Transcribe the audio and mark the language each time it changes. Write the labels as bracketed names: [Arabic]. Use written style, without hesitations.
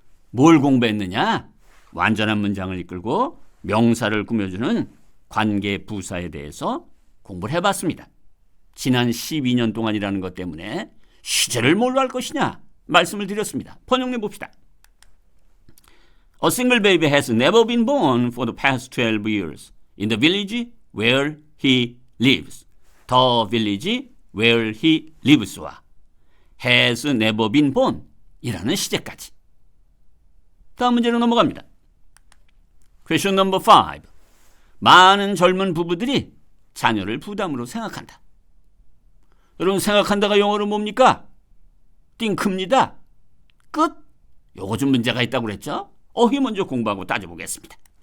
[Korean] 뭘 공부했느냐? 완전한 문장을 이끌고 명사를 꾸며주는 관계부사에 대해서 공부를 해봤습니다. 지난 12년 동안이라는 것 때문에 시제를 뭘로 할 것이냐 말씀을 드렸습니다. 번역해 봅시다. [English] A single baby has never been born for the past 12 years in the village where he lives. The village where he lives [Korean] 와 [English] has never been born [Korean] 이라는 시제까지. 다음 문제로 넘어갑니다. [English] Question number 5. [Korean] 많은 젊은 부부들이 자녀를 부담으로 생각한다. 여러분, 생각한다가 영어로 뭡니까? 띵크입니다. 끝. 요거 좀 문제가 있다고 그랬죠? 어휘 먼저 공부하고 따져보겠습니다.